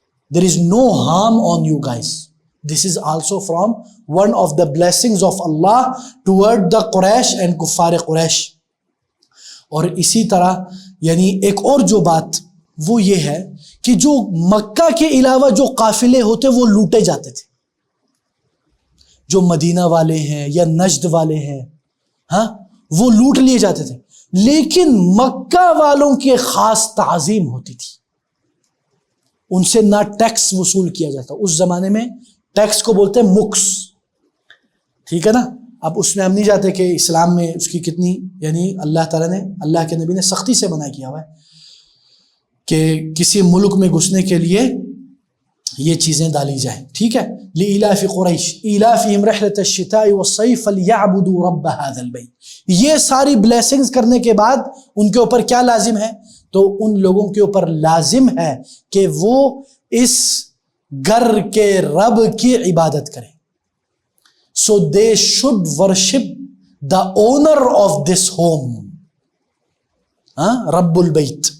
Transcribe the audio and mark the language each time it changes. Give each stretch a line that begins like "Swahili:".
English: There is no harm on you guys. This is also from one of the blessings of Allah toward the Quraysh and Kuffar Quraysh.
Urdu: اور اسی طرح یعنی ایک اور جو بات وہ یہ ہے کہ جو مکہ کے علاوہ جو قافلے ہوتے وہ لوٹے جاتے تھے, جو مدینہ والے ہیں یا نجد والے ہیں, ہاں وہ لوٹ لیے جاتے تھے. لیکن مکہ والوں کی خاص تعظیم ہوتی تھی, ان سے نہ ٹیکس وصول کیا جاتا. اس زمانے میں ٹیکس کو بولتے ہیں مکس, ٹھیک ہے نا. اب اس میں ہم نہیں جاتے کہ اسلام میں اس کی کتنی یعنی اللہ تعالیٰ نے, اللہ کے نبی نے سختی سے منع کیا ہوا ہے کہ کسی ملک میں گھسنے کے لیے یہ چیزیں ڈالی جائیں. ٹھیک ہے.
Arabic: لإیلاف قریش ایلافہم رحلۃ الشتاء والصیف فلیعبدوا رب ھذا البیت.
Urdu: یہ ساری بلیسنگز کرنے کے بعد ان کے اوپر کیا لازم ہے تو ان لوگوں کے اوپر لازم ہے کہ وہ اس گھر کے رب کی عبادت کریں.
English: so they should worship the owner of this home,
Arabic: رب البیت.